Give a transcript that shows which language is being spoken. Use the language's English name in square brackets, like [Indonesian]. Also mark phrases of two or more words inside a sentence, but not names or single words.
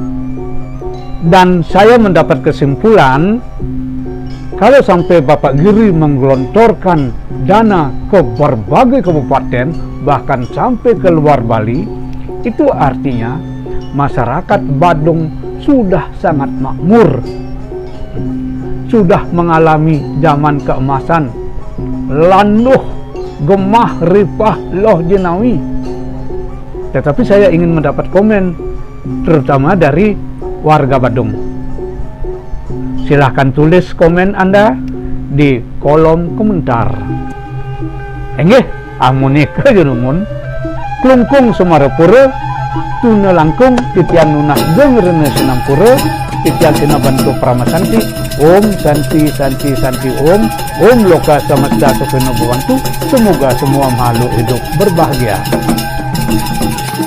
[Indonesian] Dan saya mendapat kesimpulan, kalau sampai Bapak Giri menggelontorkan dana ke berbagai kabupaten, bahkan sampai ke luar Bali, itu artinya masyarakat Badung sudah sangat makmur, sudah mengalami zaman keemasan, [Javanese] landuh, gemah, ripah, loh jenawi. [Indonesian] Tetapi saya ingin mendapat komen, terutama dari warga Badung. Silahkan tulis komen Anda di kolom komentar. [Balinese] Enggih, amunika jenumun, klungkung Sumarapura, tuna langkung, titian nunas gengrene Sinampura, titian sina bantu pramasanti, [Sanskrit] Om Santi Santi Santi Om Loka Samasta Supeno Bawantu. [Indonesian] Semoga semua makhluk hidup berbahagia.